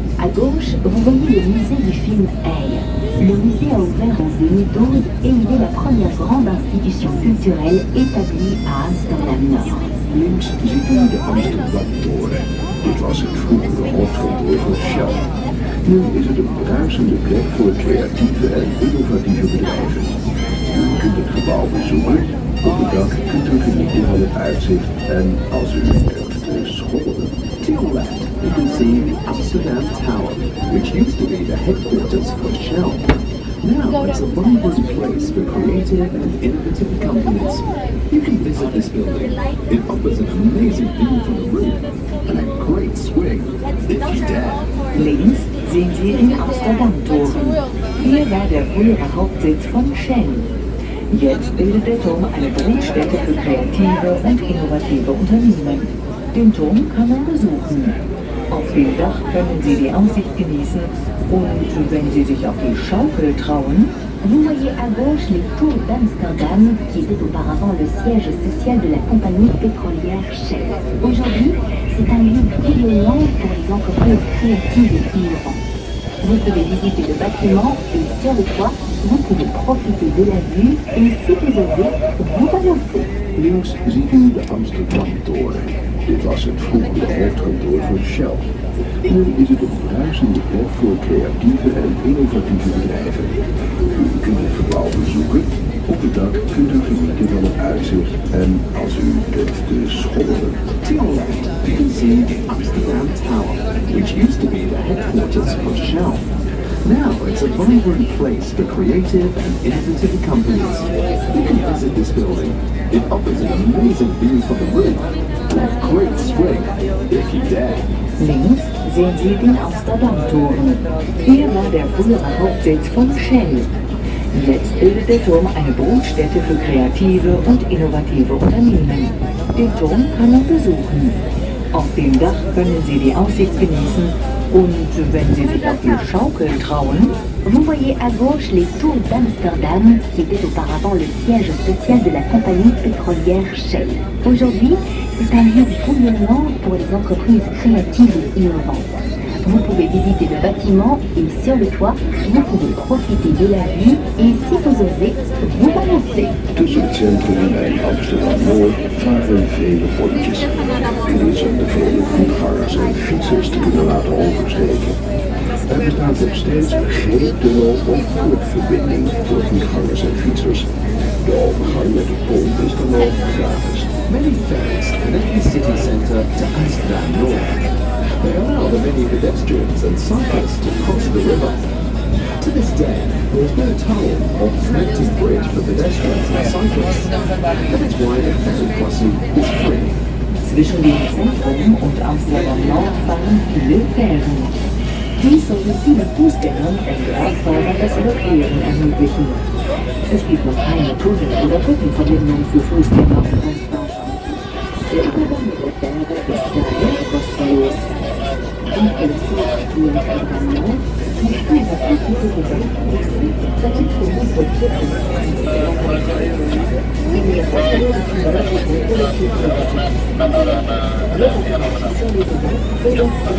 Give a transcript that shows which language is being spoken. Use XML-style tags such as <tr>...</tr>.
<fr>À gauche, vous voyez le musée du film AI. Le musée a ouvert en 2012 et il est la première grande institution culturelle établie à Amsterdam Nord.</fr> <nl>Links ziet u de Amsterdam-toren. Dit was het vroegere hoofdkantoor van Shell. Nu is het een bruisende plek voor creatieve en innovatieve bedrijven. U kunt het gebouw bezoeken. Op het dak kunt u genieten van het uitzicht en als u durft te schommelen.</nl> <en>To your left, you can see the Amsterdam Tower, which used to be the headquarters for Shell. Now it's a vibrant place for creative and innovative companies. You can visit this building. It offers an amazing view from the roof and a great swing if you dare.</en> <de>Links sehen Sie den Amsterdam-Toren. Hier war der frühere Hauptsitz von Shell. Jetzt bildet der Turm eine Brutstätte für kreative und innovative Unternehmen. Den Turm kann man besuchen. Auf dem Dach können Sie die Aussicht genießen und wenn Sie sich auf die Schaukel trauen,</de> <fr>Vous voyez à gauche les tours d'Amsterdam, qui étaient auparavant le siège social de la compagnie pétrolière Shell. Aujourd'hui, c'est un lieu brillant pour les entreprises créatives et innovantes. Vous pouvez visiter le bâtiment et sur le toit, vous pouvez profiter de la vue et si vous osez, vous balancer.</fr> <nl>Links ziet u de Amsterdam-toren. Dit was het vroegere hoofdkantoor van Shell. Nu is het een bruisende plek voor creatieve en innovatieve bedrijven. U kunt het gebouw bezoeken. Op het dak kunt u genieten van het uitzicht en als u durft te schommelen.</nl> <en>To your left, you can see the Amsterdam Tower, which used to be the headquarters for Shell. Now it's a vibrant place for creative and innovative companies. You can visit this building. It offers an amazing view from the roof and a great swing if you dare.</en> <de>links sehen Sie den Amsterdam-Toren. Hier war der frühere Hauptsitz von Shell. Jetzt bildet der Turm eine Brutstätte für kreative und innovative Unternehmen. Den Turm kann man besuchen. Auf dem Dach können Sie die Aussicht genießen und wenn Sie sich auf die Schaukel trauen,</de> <fr>Vous voyez à gauche les tours d'Amsterdam, qui étaient auparavant le siège social de la compagnie pétrolière Shell. Aujourd'hui, c'est un lieu bouillonnant pour les entreprises créatives et innovantes. Vous pouvez visiter le bâtiment et sur le toit, vous pouvez profiter de la vue et si vous osez, vous balancer.</fr> <nl>Tussen het centrum en Amsterdam-Noord varen vele pontjes. Dit is om de vele voetgangers en fietsers te kunnen laten oversteken. Er bestaat nog steeds geen tunnel of brugverbinding voor voetgangers en fietsers. De overgang met de pont is dan ook gratis.</nl> <en>Many ferries connect the city centre to Amsterdam North. They allow the many pedestrians and cyclists to cross the river. To this day, there is no tunnel or connecting bridge for pedestrians and cyclists. That is why the ferry crossing is free.</en> <de>zwischen dem Zentrum und Amsterdam-Nord fahren viele Fähren. Dies soll vielen Fußgängern und Radfahrern das Überqueren ermöglichen. Es gibt noch keine Tunnel- oder Brückenverbindung für Fußgänger und Radfahrer. Der Übergang mit der Fähre ist daher kostenlos. Und für das Ziel Amsterdam-Nord nicht nur der Politik der Welt aussi, pratique pour nous de pied et il y a pas de collectif sur les données et donc</de>